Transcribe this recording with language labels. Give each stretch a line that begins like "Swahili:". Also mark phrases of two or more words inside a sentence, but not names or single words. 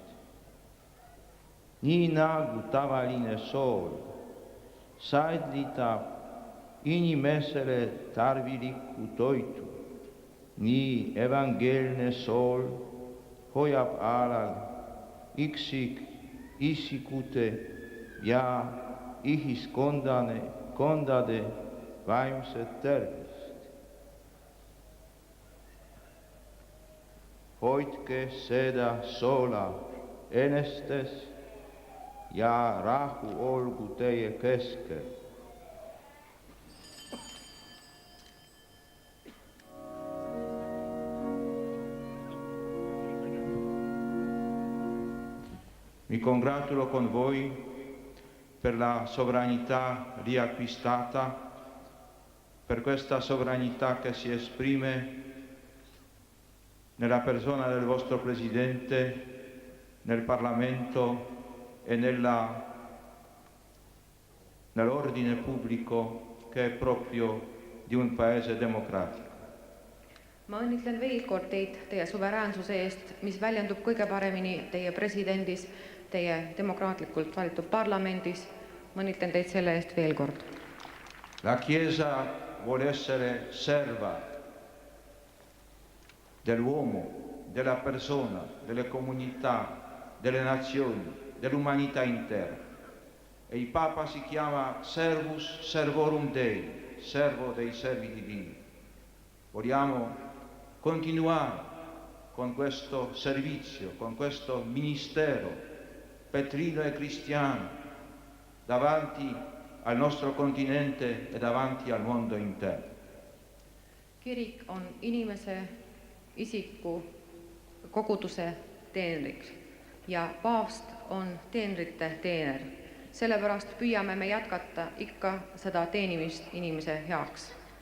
Estonian: Nii nagu tavaline sool säilitab inimesele tarvilikku toitu, nii evangeelne sool hoiab alal isikute ja ühiskondade vaimset tervist. Hoidke seda soola enestes ja rahu olgu teie keskel.
Italian: Mi congratulo con voi per la sovranità riacquistata, per questa sovranità che si esprime nella persona del vostro Presidente, nel Parlamento e nell'ordine pubblico che è proprio di un paese democratico.
Estonian: Ma õnnitlen veel kord teid teie suveräänsuse eest, mis väljendub kõige paremini teie presidendis, teie demokraatlikult valitud parlamendis. Ma õnnitlen teid selle eest veel kord.
Italian: La Chiesa vuole essere serva dell'uomo, della persona, delle comunità, delle nazioni, dell'umanità intera. E il Papa si chiama
Latin: Servus Servorum Dei,
Italian: servo dei servi divini. Vogliamo continuare con questo servizio, con questo ministero petrino e cristiano davanti al nostro continente e davanti al mondo intero.
Estonian: Kirik on inimese, isiku, koguduse teenriks ja paavst on teenrite teener. Sellepärast püüame me jätkata ikka seda teenimist inimese heaks.